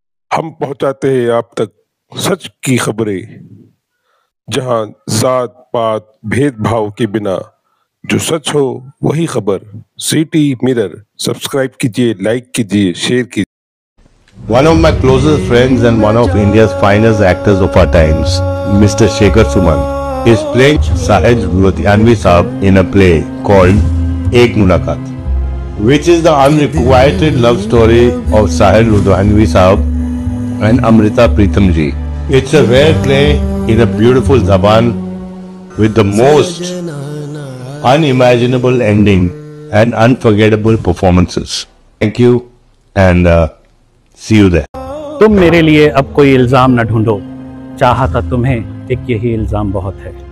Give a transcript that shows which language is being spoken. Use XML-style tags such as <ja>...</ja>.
<hi>हम पहुंचाते हैं आप तक सच की खबरें, जहां जात पात भेदभाव के बिना जो सच हो वही खबर। सिटी मिरर सब्सक्राइब कीजिए, लाइक कीजिए, शेयर कीजिए।</hi> <en>One of my closest friends and one of India's finest actors of our times, Mr. Shekhar Suman, is playing Sahil Ludhianvi Saab in a play called Ek Mulaqat, which is the unrequited love story of Sahil Ludhianvi Saab and Amrita Pritam ji. It's a rare play in a beautiful Zaban with the most unimaginable ending and unforgettable performances. Thank you and see you there.</en> <hi>तुम मेरे लिए अब कोई इल्जाम न ढूंढो, चाहा था तुम्हें एक यही इल्जाम बहुत है</hi>